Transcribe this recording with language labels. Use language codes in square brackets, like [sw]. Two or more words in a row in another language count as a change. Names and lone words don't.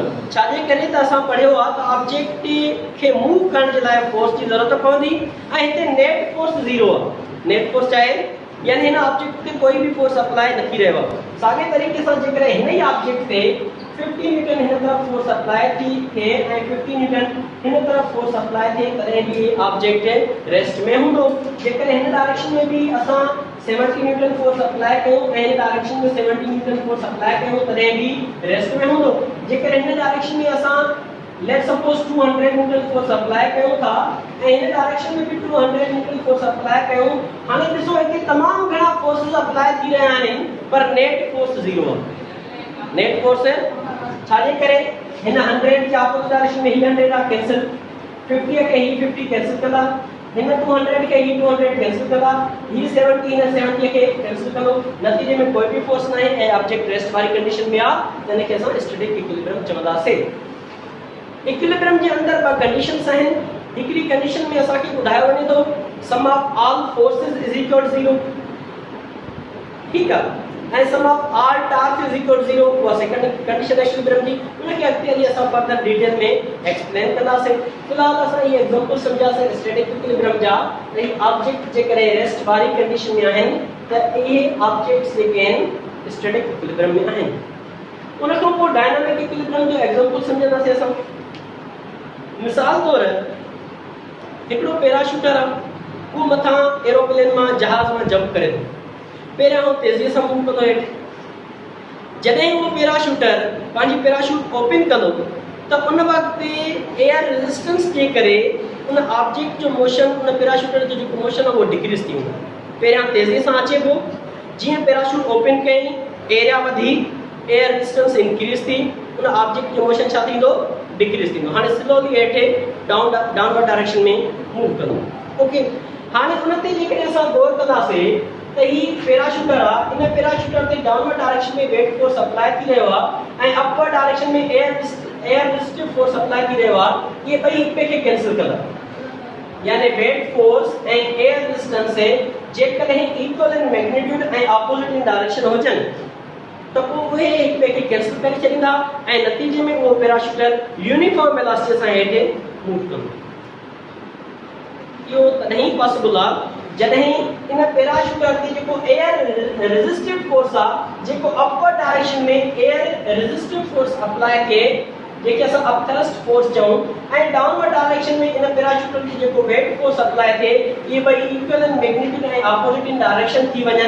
[sd] छाजे करे त असां पढ़ियो आहे त ऑब्जेक्ट खे मूव करण जे लाइ फोर्स जी ज़रूरत पवंदी ऐं हिते [en] net force zero [sd] आहे। [en] net force [sd] आहे यानी हिन ऑब्जेक्ट ते कोई भी [en] force apply [sd] न थी रहियो आहे। साॻे तरीक़े सां जेकॾहिं हिन ई ऑब्जेक्ट ते 50 न्यूटन हिन तरफ [en] force apply [sd] थी थिए ऐं 50 न्यूटन हिन तरफ [en] force apply [sd] थिए तॾहिं बि ऑब्जेक्ट रेस्ट में हूंदो। जेकॾहिं हिन डायरेक्शन में भी असां 70 [en] newton force apply [sd] कयूं ऐं हिन डायरेक्शन में 70 [en] newton force apply [sd] कयूं तॾहिं बि रेस्ट में हूंदो। जेकॾहिं हिन डायरेक्शन में असां [en] let's suppose [sd] 200 [en] newton force apply [sd] कयूं था ऐं हिन डायरेक्शन में भी 200 [en] newton force apply [sd] कयूं, हाणे ॾिसो हिते तमामु घणा [en] forces apply [sd] थी रहिया आहिनि पर [en] net force zero [sd] आहे। [en] net force [sd] छाजे करे हिन 100 जे [en] opposite direction [sd] में ही 100 आहे कैंसिल, 50 के ही 50 कैंसिल कंदा, हिन 200 के ही 200 कैंसिल कंदा, ही 70 हिन 70 के कैंसिल कंदो। नतीजे में कोई भी फोर्स न आहे ऐं ऑब्जेक्ट रेस्ट वारी कंडीशन में आहे, त इनखे असां [en] static equilibrium [sd] चवंदासीं। इक्विलिब्रियम जे अंदर ॿ कंडीशंस आहिनि। हिकिड़ी कंडीशन में असांखे ॿुधायो वञे थो [en] sum of all forces is equal to 0, [sd] ठीकु आहे, ऐं [en] sum of all torque is equal to 0, [sd] उहा [en] second condition equilibrium [sd] जी। उनखे अॻिते हली असां [en] further detail [sd] में एक्सप्लेन कंदासीं। फिलहाल असां ये एग्जांपल सम्झासीं [en] static equilibrium [sd] जा। ही ऑब्जेक्ट जेकॾहिं रेस्ट वारी कंडीशन में आहिनि त इहे ऑब्जेक्ट्स जेके आहिनि [en] static equilibrium [sd] में आहिनि। उनखां पोइ [en] dynamic equilibrium [sd] जो एग्जांपल सम्झंदासीं असां। मिसाल तौर हिकिड़ो पैराशूटर आहे, उहो मथां एरोप्लेन मां जहाज़ मां जंप करे थो, पहिरियां उहो तेज़ीअ सां मूव कंदो हेठि। जॾहिं उहो पैराशूटर पंहिंजी पैराशूट ओपन कंदो त उन वक़्तु [en] air resistance [sd] जे करे उन ऑब्जेक्ट जो मोशन, उन पैराशूटर जो जेको मोशन आहे उहो डिक्रीज़ थी वेंदो। पहिरियां तेज़ी सां अचे पियो, जीअं [en] parachute open [sd] कई एरिया वधी, [en] air resistance increase [sd] थी, उन ऑब्जेक्ट जो मोशन छा थींदो, डिक्रीज थींदो। हाणे स्लोली हेठि [en] downward direction [sd] में मूव कंदो। ओके, हाणे उन ते जेकॾहिं असां गौर कंदासीं त ही पैराशूटर आहे, इन पैराशूटर ते [en] downward direction [sd] में [en] weight force apply [sd] थी रहियो आहे ऐं [en] upward direction [sd] में [en] air resistive force apply [sd] थी रहियो आहे। ये ॿई हिक ॿिए खे कैंसिल कंदा, यानी [en] weight force [sd] ऐं [en] air resistance [sd] जेकॾहिं [en] equal in magnitude [sd] ऐं [en] opposite in direction [sd] हुजनि त पोइ उहे हिक ॿिए खे कैंसिल करे छॾींदा ऐं नतीजे में उहो पैराशूटर [en] uniform velocity [sd] सां हेठि मूव कंदो। इहो तॾहिं पॉसिबल आहे जॾहिं इन पैराशूटर ते जेको [en] air resistive force [sd] आहे, जेको [en] upward direction [sd] में [en] air resistive force apply [sd] थिए, जेके असां [en] upthrust force [sd] चऊं, ऐं [en] downward direction [sd] में इन पैराशूटर ते जेको [en] weight force apply [sd] थिए, ये ॿई [en] equal in magnitude [sd] ऐं [en] opposite in direction [sd] थी वञनि।